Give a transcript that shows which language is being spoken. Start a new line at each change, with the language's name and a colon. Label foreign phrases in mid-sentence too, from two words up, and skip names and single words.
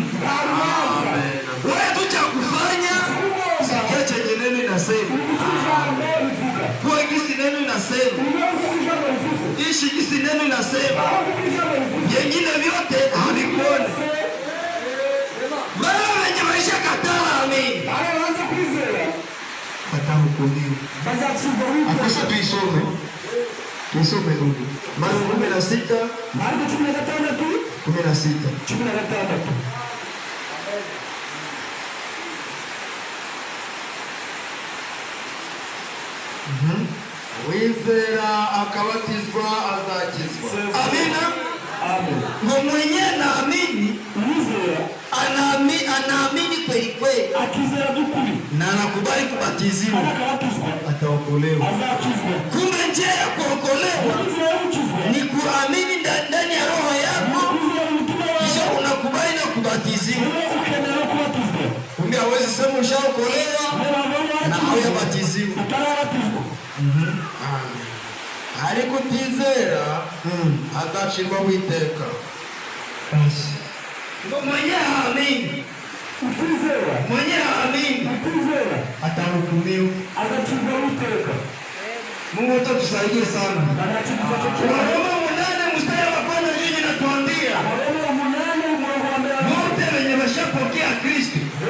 Swahili: Wewe tu cha kufanya, sikia chenye neno inasema, kwa kisi neno inasema, ishi kisi neno inasema, yengine vyote havikoni. Wewe wenye maisha kataa amini, atahukumiwa. Akosha tuisome ndugu. Marko 16
Kinyarwanda: Wizera akabatizwa azakizwa.
Swahili: Amina. Ngo mwenye naamini anaamini kweli kweli, na anakubali kubatiziwa, ataokolewa. kumbe njia ya kuokolewa ni kuamini ndani ya roho yako, kisha unakubali na kubatiziwa. Kumbe hawezi sema ushaokolewa na hauyabatiziwa.
Kinyarwanda: Ariko utizera azacirwa witeka.
Swahili: Ngo mwenye haamini atahukumiwa. Mungu atatusaidia sana. Waroma 8 mstari wa 1 nini natuambia? Wote wenye washapokea Kristo